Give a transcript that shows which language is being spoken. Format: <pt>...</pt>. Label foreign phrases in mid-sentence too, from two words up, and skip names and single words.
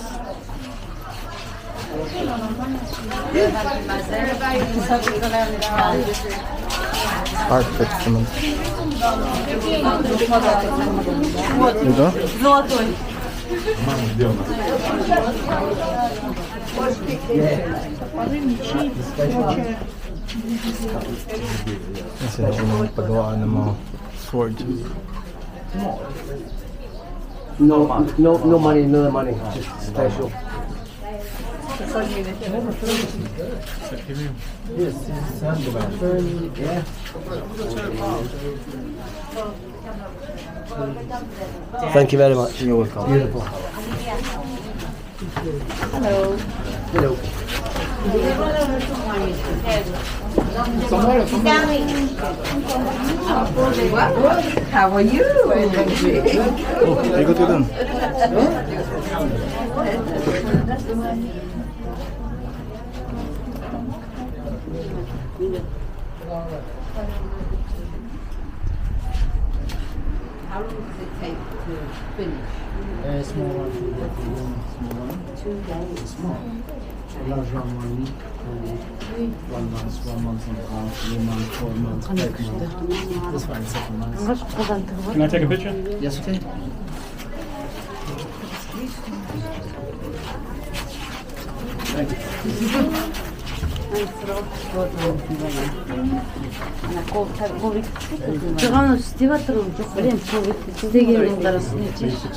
<tl>Artefacts naman. Ito?</tl> <ru>золотой. Где у нас?</ru> <tl>Kasi ako pagawaan ng mga sword.</tl> <en>No money, just special. Yes, it's handmade. Yeah. Thank you very much. You're welcome. Beautiful. Hello. Hello. How are you?</en> <tl>Oh, ikot ko dun.</tl> <en>How long does it take to finish? Small one, small one. 2 days. Small. A large one, 1 week. 1 month, 1 month and a half, 3 months, 4 months, 5 months. This one, 7 months. Can I take a picture? Yes, okay.</en> <ko>저거는 스티바트로 그냥 세개 있는 거라 쓰지.</ko>